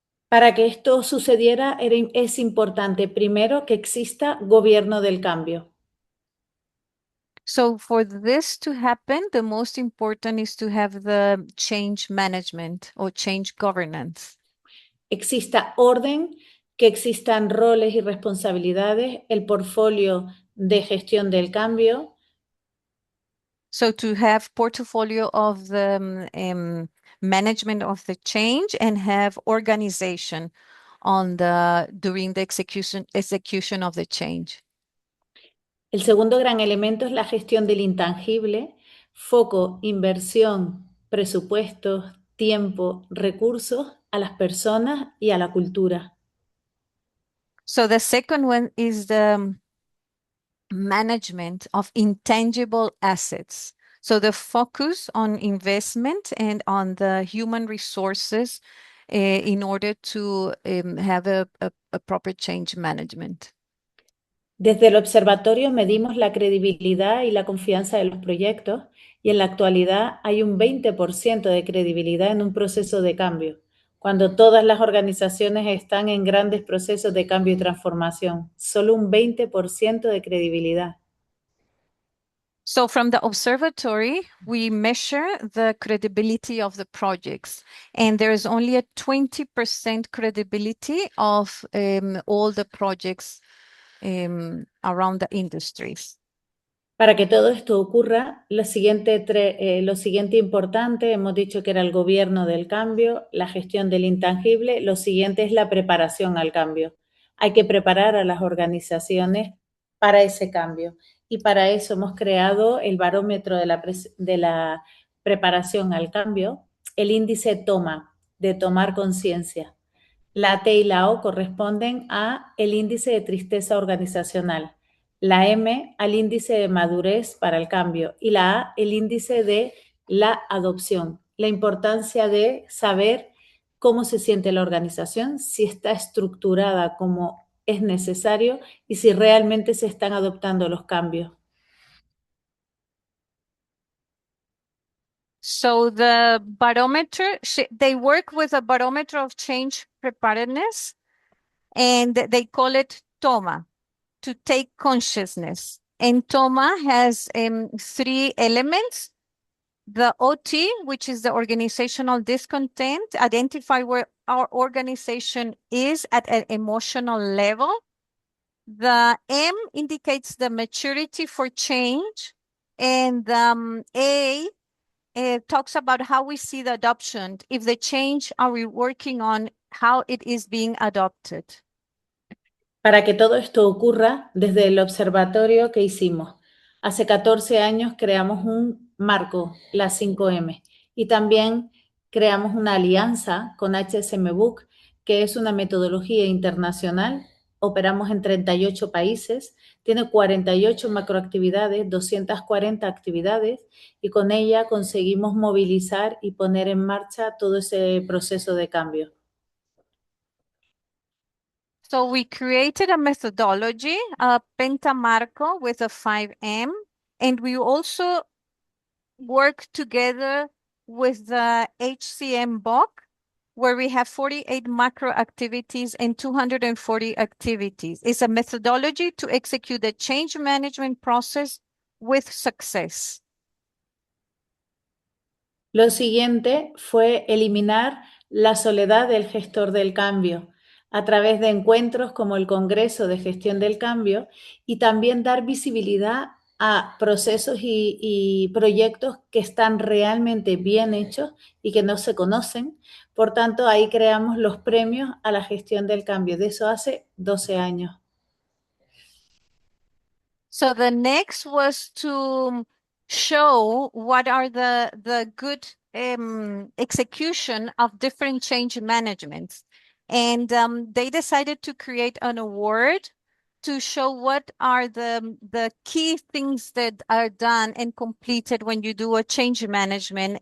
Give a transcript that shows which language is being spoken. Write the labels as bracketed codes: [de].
[es] Para que esto sucediera es importante primero que exista gobierno del cambio. [en] So for this to happen, the most important is to have the change management or change governance. [es] Exista orden, que existan roles y responsabilidades, el portfolio de gestión del cambio. [en] So to have portfolio of the management of the change and have organization during the execution of the change. [es] El segundo gran elemento es la gestión del intangible, foco, inversión, presupuestos, tiempo, recursos a las personas y a la cultura. [en] So the second one is the management of intangible assets. So the focus on investment and on the human resources in order to have a proper change management. [es] Desde el observatorio medimos la credibilidad y la confianza de los proyectos y en la actualidad hay un 20% de credibilidad en un proceso de cambio, cuando todas las organizaciones están en grandes procesos de cambio y transformación. Solo un 20% de credibilidad. [en] So from the observatory, we measure the credibility of the projects, and there is only a 20% credibility of all the projects around the industries. [es] Para que todo esto ocurra, lo siguiente importante, hemos dicho que era el gobierno del cambio, la gestión del intangible, lo siguiente es la preparación al cambio. Hay que preparar a las organizaciones para ese cambio y para eso hemos creado el barómetro de la preparación al cambio, el índice TOMA, de tomar conciencia. La T y la O corresponden a el índice de tristeza organizacional, la M al índice de madurez para el cambio y la A el índice de la adopción. La importancia de saber cómo se siente la organización, si está estructurada como es necesario y si realmente se están adoptando los cambios. [en] So the barometer, they work with a barometer of change preparedness, and they call it TOMA, to take consciousness. And TOMA has 3 elements. The OT, which is the organizational discontent, identify where our organization is at an emotional level. The M indicates the maturity for change, and A talks about how we see the adoption. If the change, are we working on how it is being adopted? [es] Para que todo esto ocurra, desde el observatorio que hicimos, hace 14 años creamos un marco, la 5M, y también creamos una alianza con HSM Book, que es una metodología internacional. Operamos en 38 países, tiene 48 macroactividades, 240 actividades, y con ella conseguimos movilizar y poner en marcha todo ese proceso de cambio. [en] So we created a methodology, a pentamarco with a 5M, and we also work together with the HCM book, where we have 48 macro activities and 240 activities. It's a methodology to execute the change management process with success. [es] Lo siguiente fue eliminar la soledad del gestor del cambio a través de encuentros como el Congreso de Gestión del Cambio y también dar visibilidad a procesos y proyectos que están realmente bien hechos y que no se conocen. Por tanto, ahí creamos los premios a la gestión del cambio. De eso hace 12 años. [en] So the next was to show what are the good execution of different change managements. And they decided to create an award to show what are the key things that are done and completed when you do a change management.